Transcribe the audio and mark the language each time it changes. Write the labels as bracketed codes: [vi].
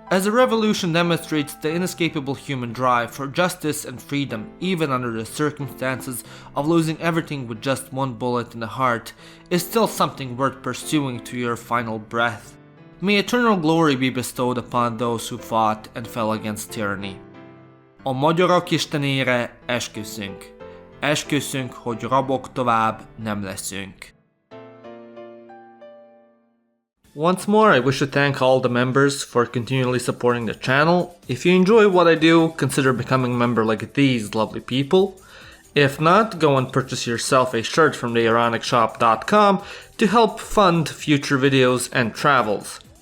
[en] As the revolution demonstrates the inescapable human drive for justice and freedom, even under the circumstances of losing everything with just one bullet in the heart, is still something worth pursuing to your final breath. May eternal glory be bestowed upon those who fought and fell against tyranny. [hu] A magyarok istenére esküszünk. Esküszünk, hogy rabok tovább nem leszünk. [en] Once more, I wish to thank all the members for continually supporting the channel. If you enjoy what I do, consider becoming a member like these lovely people. If not, go and purchase yourself a shirt from theironicsshop.com to help fund future videos and travels.